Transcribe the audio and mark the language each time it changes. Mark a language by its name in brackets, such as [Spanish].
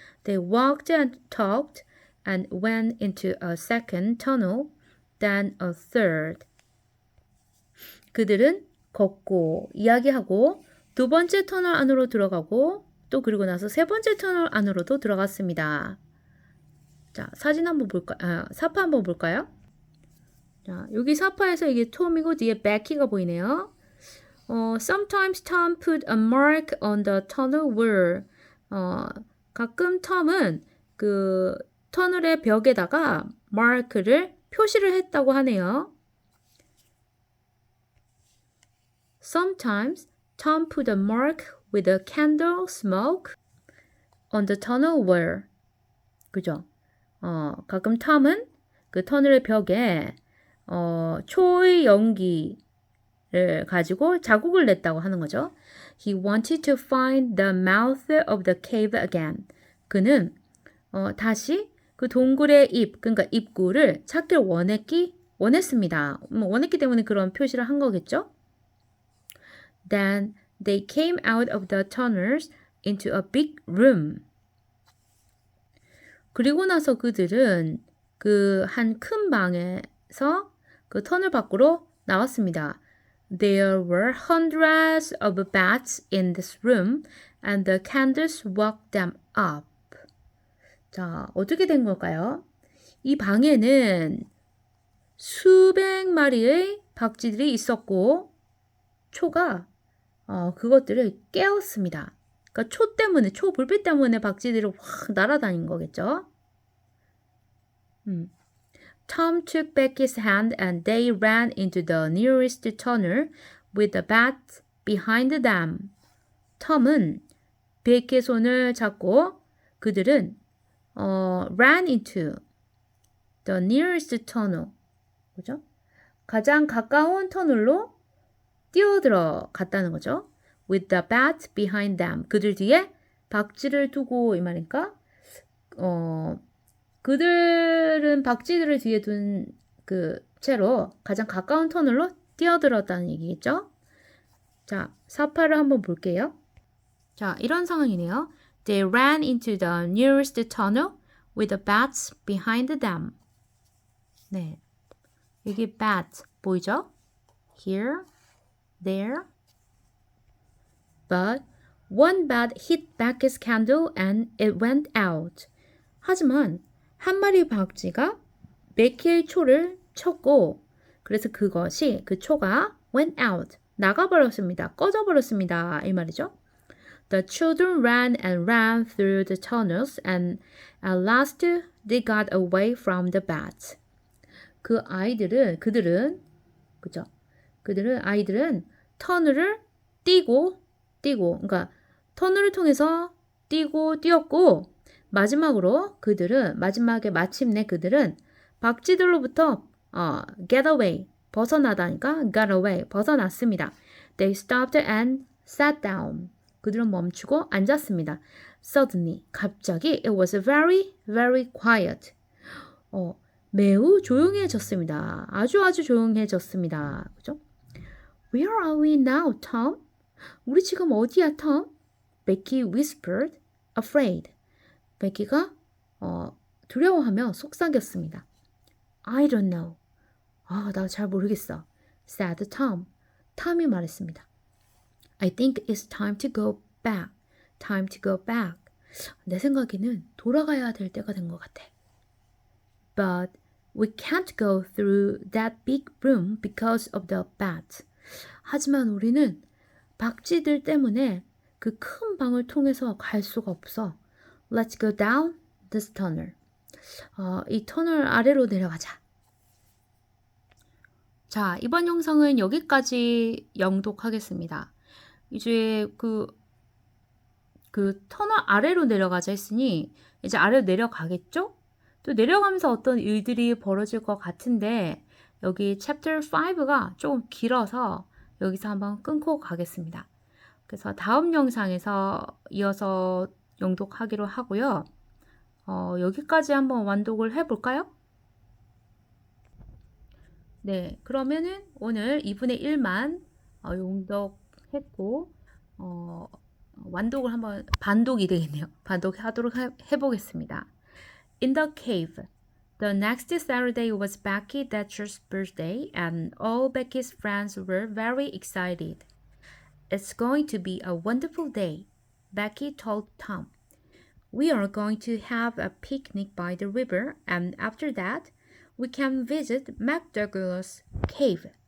[English] They walked and talked and went into a second tunnel, then a third. [Korean] 그들은 걷고 이야기하고 두 번째 터널 안으로 들어가고 또 그리고 나서 세 번째 터널 안으로도 들어갔습니다. 자, 사진 한번 볼까요? 사파 한번 볼까요? 자, 여기 사파에서 이게 톰이고 뒤에 베키가 보이네요. [English] Sometimes Tom put a mark on the tunnel wall. [Korean] 가끔 톰은 그 터널의 벽에다가 마크를 표시를 했다고 하네요. [English] Sometimes Tom put a mark with a candle smoke on the tunnel wall. [Korean] 그죠? 가끔 톰은 그 터널의 벽에 초의 연기를 가지고 자국을 냈다고 하는 거죠. [English] He wanted to find the mouth of the cave again. [Korean] 그는 다시 그 동굴의 그러니까 입구를 찾길 원했습니다. 원했기 때문에 그런 표시를 한 거겠죠. [English] Then they came out of the tunnels into a big room. [Korean] 그리고 나서 그들은 그 한 큰 방에서 그 터널 밖으로 나왔습니다. [English] There were hundreds of bats in this room and the candles woke them up. [Korean] 자, 어떻게 된 걸까요? 이 방에는 수백 마리의 박쥐들이 있었고 초가 그것들을 깨웠습니다. 그러니까 초 불빛 때문에 박쥐들이 확 날아다닌 거겠죠. [English] Tom took Becky's hand and they ran into the nearest tunnel with the bat behind them. [Korean] 톰은 베키의 손을 잡고 그들은 [English] ran into the nearest tunnel. [Korean] 그죠? 가장 가까운 터널로 뛰어들어 갔다는 거죠. [English] With the bat behind them. [Korean] 그들 뒤에 박쥐를 두고 이 말이니까 그들은 박쥐들을 뒤에 둔 그 채로 가장 가까운 터널로 뛰어들었다는 얘기겠죠. 자, 사파를 한번 볼게요. 자, 이런 상황이네요. [English] They ran into the nearest tunnel with the bats behind them. [Korean] 네, 여기 bat 보이죠? [English] Here, there. But one bat hit Becky's candle and it went out. [Korean] 하지만 한 마리 박쥐가 베키의 초를 쳤고 그래서 그 초가 [English] went out, [Korean] 나가버렸습니다. 꺼져버렸습니다. 이 말이죠. [English] The children ran and ran through the tunnels and at last they got away from the bats. [Korean] 아이들은 터널을 뛰고 그러니까 터널을 통해서 뛰었고 마지막에 그들은 박쥐들로부터 [English] get away, [Korean] 벗어나다니까 [English] got away, [Korean] 벗어났습니다. [English] They stopped and sat down. [Korean] 그들은 멈추고 앉았습니다. [English] Suddenly, [Korean] 갑자기 [English] it was very, very quiet. [Korean] 매우 조용해졌습니다. 아주 조용해졌습니다. 그죠? [English] Where are we now, Tom? [Korean] 우리 지금 어디야, Tom? [English] Becky whispered, afraid. [Korean] 베키가 두려워하며 속삭였습니다. [English] I don't know. [Korean] 나 잘 모르겠어. [English] said Tom. [Korean] 톰이 말했습니다. [English] I think it's time to go back. Time to go back. [Korean] 내 생각에는 돌아가야 될 때가 된 것 같아. [English] But we can't go through that big room because of the bats. [Korean] 하지만 우리는 박쥐들 때문에 그 큰 방을 통해서 갈 수가 없어. [English] Let's go down this tunnel. [Korean] 이 터널 아래로 내려가자. 자, 이번 영상은 여기까지 영독하겠습니다. 이제 그 터널 아래로 내려가자 했으니 이제 아래로 내려가겠죠? 또 내려가면서 어떤 일들이 벌어질 것 같은데 여기 챕터 5가 조금 길어서 여기서 한번 끊고 가겠습니다. 그래서 다음 영상에서 이어서 영독하기로 하고요. 여기까지 한번 완독을 해볼까요? 네, 그러면은 오늘 2분의 1만 용독했고 완독을 한번 반독이 되겠네요. 반독하도록 해보겠습니다. [English] In the cave. The next Saturday was Becky Thatcher's birthday and all Becky's friends were very excited. It's going to be a wonderful day, Becky told Tom. We are going to have a picnic by the river and after that we can visit McDougall's cave.